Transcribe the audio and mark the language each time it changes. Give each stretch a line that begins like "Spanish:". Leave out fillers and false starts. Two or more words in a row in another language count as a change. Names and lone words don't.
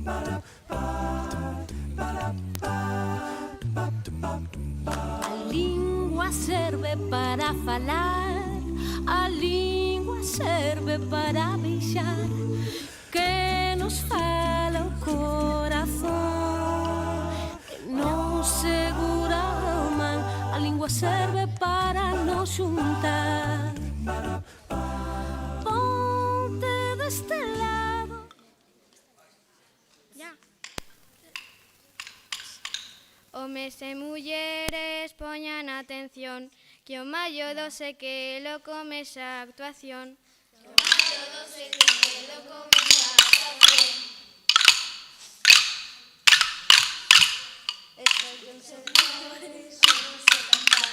Portuguese: A língua serve para falar, a língua serve para beijar,
Galician: que nos fala o corazón, que nos segura a man.
Portuguese: A língua serve para nos juntar. Ponte deste lado. Ya.
Galician: Homes e mulleres poñan atención, que o mallo do Sequelo comexa a actuación. Que o mallo do Sequelo comexa a actuación. Escoiten señores, vamos a cantar.